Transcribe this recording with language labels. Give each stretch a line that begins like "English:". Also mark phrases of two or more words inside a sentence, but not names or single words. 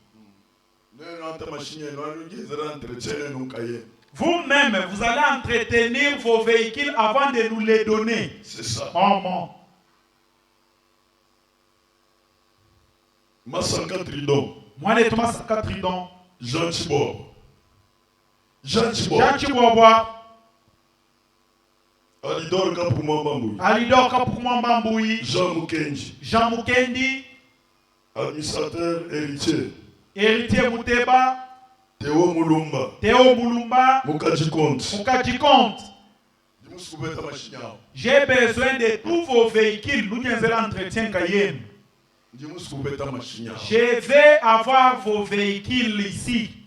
French: Vous-même, vous allez entretenir vos véhicules avant de nous les donner. C'est ça. Maman. Massaka Tridon. Moi, les Massaka Tridon. Jean Chibor. Jean Chibwabwa. Alidor Kapumambamboui. Jean Mukendi. Administrateur héritier. Héritier Mouteba. Théo Moulumba. Mukaji Compte. J'ai besoin de tous vos véhicules. Nous avons l'entretien Cayenne. Je vais avoir vos véhicules ici.